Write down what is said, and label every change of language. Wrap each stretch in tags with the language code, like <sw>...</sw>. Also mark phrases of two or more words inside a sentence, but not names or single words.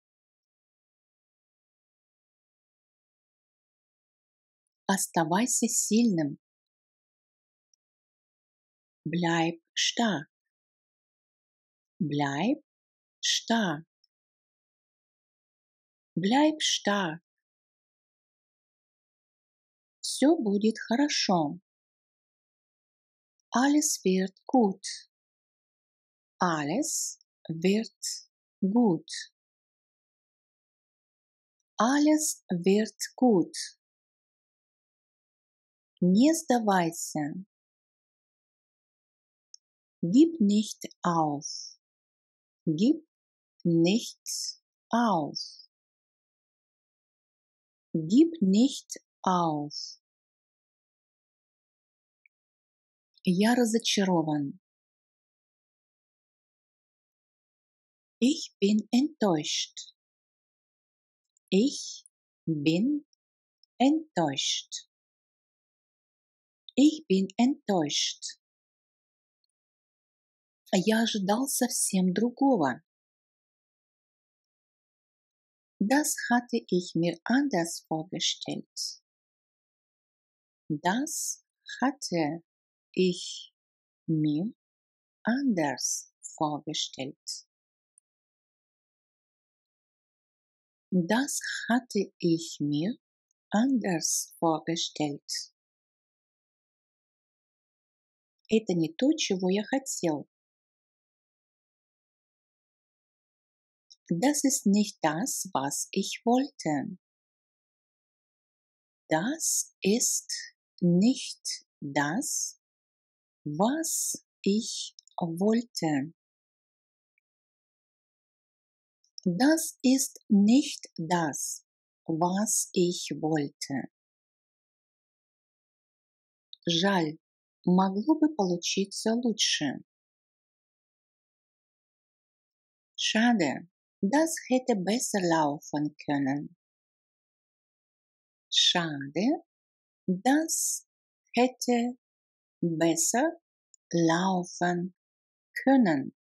<ru>Оставайся сильным.</ru> <de>Bleib stark. Bleib stark. Bleib stark.</de> <ru>Все будет хорошо.</ru> <de>Alles wird gut. Alles wird gut. Alles wird gut.</de> <ru>Не сдавайся.</ru> <de>Gib nicht auf. Gib nicht auf. Gib nicht auf.</de> <ru>Я разочарован.</ru> <de>Ich bin enttäuscht. Ich bin enttäuscht. Ich bin enttäuscht.</de> <ru>Я ожидал совсем другого.</ru> <de>Das hatte ich mir anders vorgestellt. Das hatte ich mir anders vorgestellt. Das hatte ich mir anders vorgestellt.</de> <ru>Это не то, чего я хотел.</ru> <de>Das ist nicht das, was ich wollte. Das ist nicht das, was ich wollte. Das ist nicht das, was ich wollte.</de> <ru>Жаль, могло бы получиться лучше.</ru> <de>Schade, das hätte besser laufen können. Schade, das hätte besser laufen können.</de>